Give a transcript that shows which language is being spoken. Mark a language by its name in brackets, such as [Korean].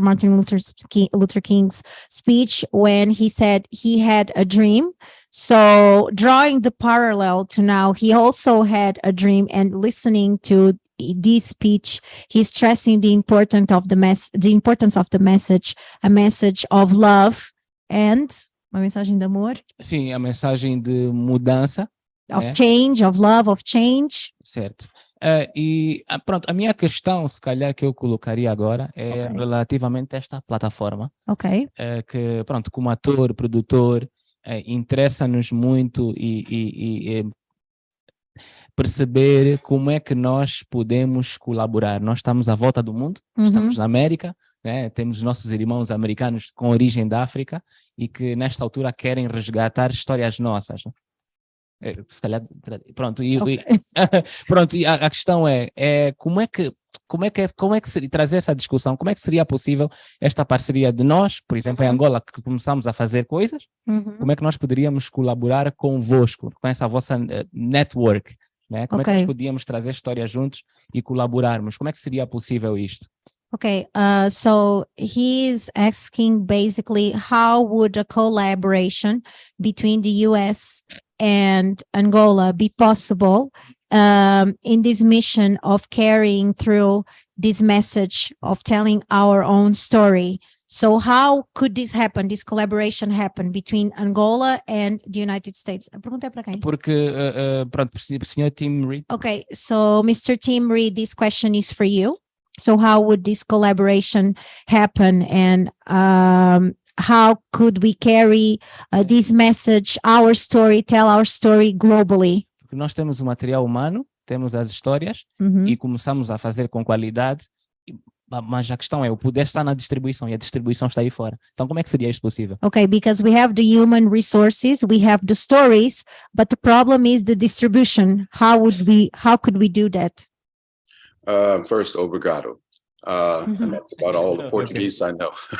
[English] Martin Luther King's speech when he said he had a dream. So, drawing the parallel to now, he also had a dream, and listening to this speech, he's stressing the importance of the message, a message of love and [Portuguese] uma mensagem de amor. Sim, a mensagem de mudança. [English] Of change, of love, of change. [Portuguese] Certo. E pronto, a minha questão, se calhar, que eu colocaria agora é relativamente a esta plataforma. Ok. Que, pronto, como ator, produtor, interessa-nos muito e perceber como é que nós podemos colaborar. Nós estamos à volta do mundo, estamos na América, né? Temos nossos irmãos americanos com origem da África e que nesta altura querem resgatar histórias nossas. Se calhar, pronto, pronto, e a questão é como é que seria, trazer essa discussão, como é que seria possível esta parceria de nós, por exemplo, em Angola, que começamos a fazer coisas, como é que nós poderíamos colaborar convosco, com essa vossa network, né? Como é que nós podíamos trazer histórias juntos e colaborarmos, como é que seria possível isto? [English] Okay, so he's asking basically how would a collaboration between the US and Angola be possible in this mission of carrying through this message of telling our own story. So how could this happen, this collaboration happen between Angola and the United States? [Portuguese] A pergunta é para quem? Porque, pronto, Sr. Tim Reed. [English] Okay, so Mr. Tim Reed, this question is for you. So how would this collaboration happen, and how could we carry this message, our story, tell our story globally? [Portuguese] Porque nós temos o material humano, temos as histórias e começamos a fazer com qualidade, mas a questão é, o poder está na distribuição e a distribuição está aí fora. Então como é que seria isto possível? [English] Okay, because we have the human resources, we have the stories, but the problem is the distribution. How could we do that? First, obrigado. And that's about all the Portuguese I know.